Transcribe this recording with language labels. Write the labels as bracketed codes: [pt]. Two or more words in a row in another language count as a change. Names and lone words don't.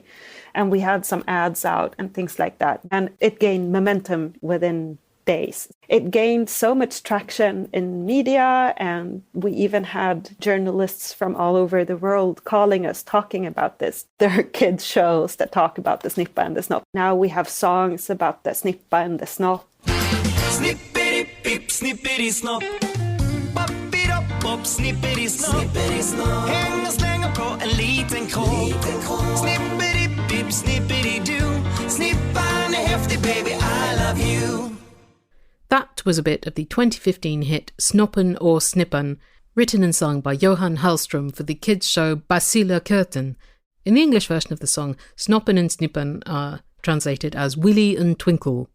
[en] And we had some ads out and things like that. And it gained momentum within days. It gained so much traction in media, and we even had journalists from all over the world calling us, talking about this. There are kids' shows that talk about the snippa and the snop. Now we have songs about the snippa and the snop. Snippity-pip, snippity-snop. Pop, snippity-snop. [sv] Häng och slänga på en liten kropp. [en] Snippity-pip, snippity-doo. [sv] Snippan är häftig, [en] baby, I love you. That was a bit of the 2015 hit Snoppen or Snippan, written and sung by Johan Hallström for the kids' show Basila Curtain. In the English version of the song, Snoppen and Snippan are translated as Willy and Twinkle.